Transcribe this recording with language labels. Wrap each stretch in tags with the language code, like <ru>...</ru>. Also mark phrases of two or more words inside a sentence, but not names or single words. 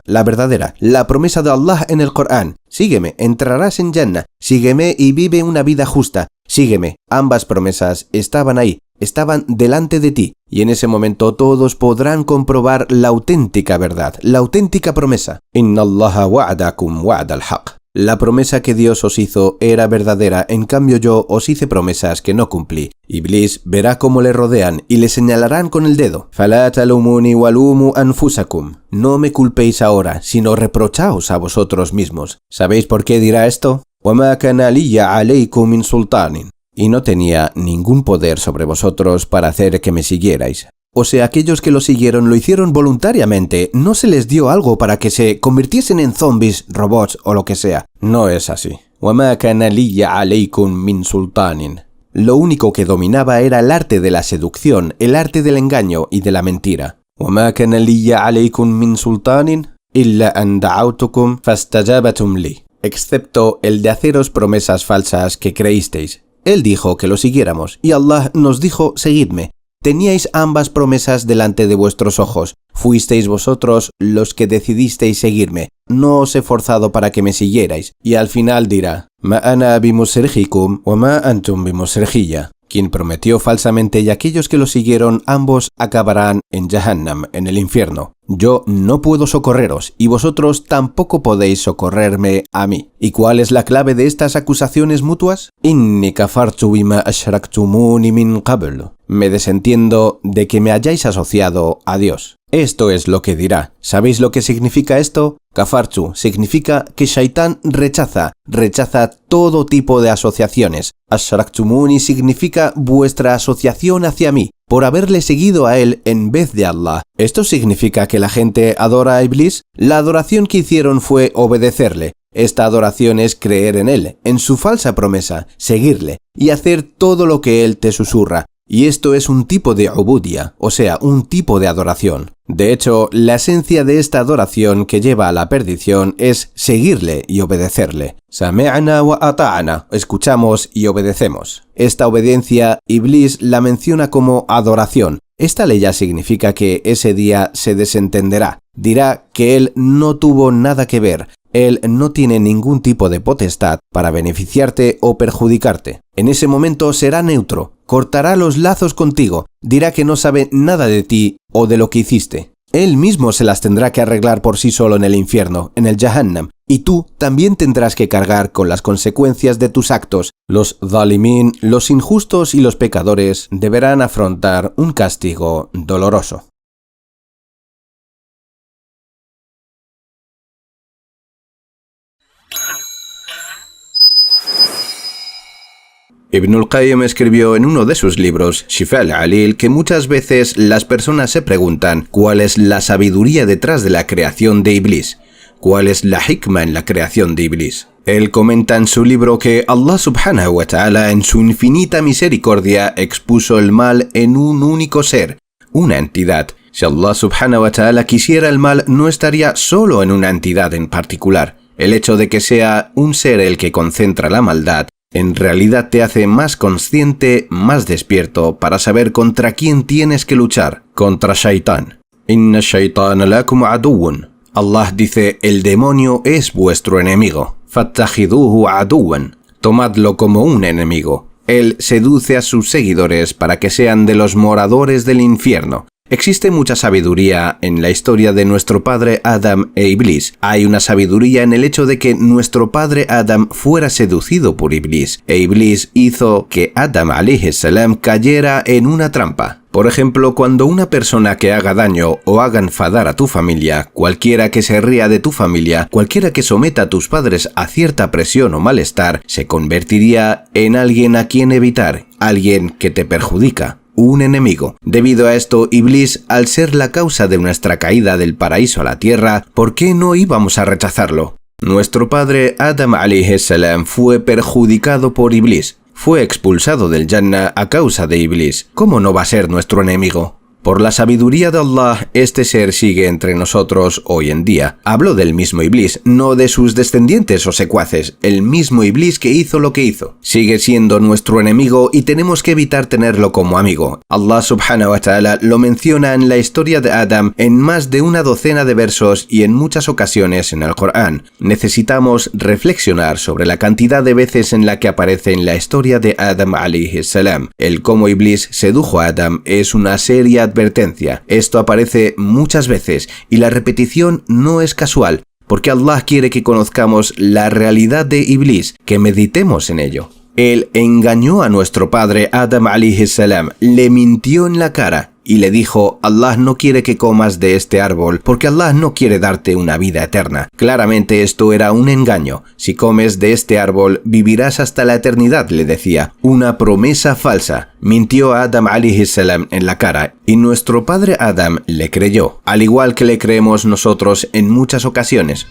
<es>La verdadera. La promesa de Allah en el Corán. Sígueme, entrarás en Jannah. Sígueme y vive una vida justa. Sígueme. Ambas promesas estaban ahí. Estaban delante de ti, y en ese momento todos podrán comprobar la auténtica verdad, la auténtica promesa.</es> <ar>إن الله وعدكم وعد الحق.</ar> <es>La promesa que Dios os hizo era verdadera, en cambio yo os hice promesas que no cumplí. Iblis verá cómo le rodean y le señalarán con el dedo.</es> <ar>فَلَا تَلُومُونِي وَلُومُوا أَنفُسَكُمْ.</ar> <es>No me culpéis ahora, sino reprochaos a vosotros mismos. ¿Sabéis por qué dirá esto?</es> <ar>وَمَا كَانَ لِيَ عَلَيْكُم مِّن سُلْطَانٍ.</ar> <es>Y no tenía ningún poder sobre vosotros para hacer que me siguierais. O sea, aquellos que lo siguieron lo hicieron voluntariamente, no se les dio algo para que se convirtiesen en zombies, robots o lo que sea. No es así.</es> <ar>وَمَا كَانَ لِيَ عَلَيْكُم مِّن سُلْطَانٍ.</ar> <es>Lo único que dominaba era el arte de la seducción, el arte del engaño y de la mentira.</es> <ar>وَمَا كَانَ لِيَ عَلَيْكُم مِّن سُلْطَانٍ إِلَّا أَن دَعَوْتُكُمْ فَاسْتَجَابَتُمْ لِي.</ar> <es>Excepto el de haceros promesas falsas que creísteis. Él dijo que lo siguiéramos, y Allah nos dijo, seguidme. Teníais ambas promesas delante de vuestros ojos. Fuisteis vosotros los que decidisteis seguirme. No os he forzado para que me siguierais. Y al final dirá,</es> <ar>ما أنا بمصرخكم وما أنتم بمصرخي.</ar> <es>Quien prometió falsamente y aquellos que lo siguieron, ambos acabarán en Jahannam, en el infierno. Yo no puedo socorreros, y vosotros tampoco podéis socorrerme a mí. ¿Y cuál es la clave de estas acusaciones mutuas?</es> <ar>إني كفرت بما أشركتمون من قبل.</ar> <es>Me desentiendo de que me hayáis asociado a Dios. Esto es lo que dirá. ¿Sabéis lo que significa esto? Kafartu significa que Shaitán rechaza todo tipo de asociaciones. Ashraktumuni significa vuestra asociación hacia mí, por haberle seguido a él en vez de Allah. ¿Esto significa que la gente adora a Iblis? La adoración que hicieron fue obedecerle. Esta adoración es creer en él, en su falsa promesa, seguirle y hacer todo lo que él te susurra. Y esto es un tipo de ubudia, o sea, un tipo de adoración. De hecho, la esencia de esta adoración que lleva a la perdición es seguirle y obedecerle.</es> <ar>سمعنا وأطعنا,</ar> <es>escuchamos y obedecemos. Esta obediencia, Iblis la menciona como adoración. Esta ley ya significa que ese día se desentenderá. Dirá que él no tuvo nada que ver. Él no tiene ningún tipo de potestad para beneficiarte o perjudicarte. En ese momento será neutro, cortará los lazos contigo, dirá que no sabe nada de ti o de lo que hiciste. Él mismo se las tendrá que arreglar por sí solo en el infierno, en el Jahannam, y tú también tendrás que cargar con las consecuencias de tus actos. Los zalimín, los injustos y los pecadores deberán afrontar un castigo doloroso. Ibn al-Qayyim escribió en uno de sus libros, Shifa al-Alil, que muchas veces las personas se preguntan cuál es la sabiduría detrás de la creación de Iblis, cuál es la hikma en la creación de Iblis. Él comenta en su libro que Allah</es> <ar>سبحانه وتعالى</ar> <es>en su infinita misericordia expuso el mal en un único ser, una entidad. Si Allah</es> <ar>سبحانه وتعالى</ar> <es>quisiera el mal, no estaría solo en una entidad en particular. El hecho de que sea un ser el que concentra la maldad en realidad te hace más consciente, más despierto para saber contra quién tienes que luchar, contra Shaitán.</es> <ar>إن الشيطان لكم عدو.</ar> <es>Allah dice, el demonio es vuestro enemigo.</es> <ar>فاتخذوه عدوا.</ar> <es>Tomadlo como un enemigo. Él seduce a sus seguidores para que sean de los moradores del infierno. Existe mucha sabiduría en la historia de nuestro padre Adam e Iblis. Hay una sabiduría en el hecho de que nuestro padre Adam fuera seducido por Iblis, e Iblis hizo que Adam</es> <ar>عليه السلام</ar> <es>cayera en una trampa. Por ejemplo, cuando una persona que haga daño o haga enfadar a tu familia, cualquiera que se ría de tu familia, cualquiera que someta a tus padres a cierta presión o malestar, se convertiría en alguien a quien evitar, alguien que te perjudica. Un enemigo. Debido a esto, Iblis, al ser la causa de nuestra caída del paraíso a la tierra, ¿por qué no íbamos a rechazarlo? Nuestro padre Adam</es> <ar>عليه السلام</ar> <es>fue perjudicado por Iblis. Fue expulsado del Jannah a causa de Iblis. ¿Cómo no va a ser nuestro enemigo? Por la sabiduría de Allah, este ser sigue entre nosotros hoy en día. Hablo del mismo Iblis, no de sus descendientes o secuaces. El mismo Iblis que hizo lo que hizo. Sigue siendo nuestro enemigo y tenemos que evitar tenerlo como amigo. Allah</es> <ar>سبحانه وتعالى</ar> <es>lo menciona en la historia de Adam en más de una docena de versos y en muchas ocasiones en el Corán. Necesitamos reflexionar sobre la cantidad de veces en la que aparece en la historia de Adam</es> <ar>عليه السلام.</ar> <es>El cómo Iblis sedujo a Adam es una seria advertencia. Esto aparece muchas veces y la repetición no es casual. porque Allah quiere que conozcamos la realidad de Iblis, que meditemos en ello. Él engañó a nuestro padre Adam</es> <ar>عليه السلام,</ar> <es>le mintió en la cara y le dijo: Allah no quiere que comas de este árbol porque Allah no quiere darte una vida eterna. Claramente esto era un engaño. Si comes de este árbol vivirás hasta la eternidad, le decía. Una promesa falsa. Mintió a Adam</es> <ar>عليه السلام</ar> <es>en la cara y nuestro padre Adam le creyó, al igual que le creemos nosotros en muchas ocasiones.</es>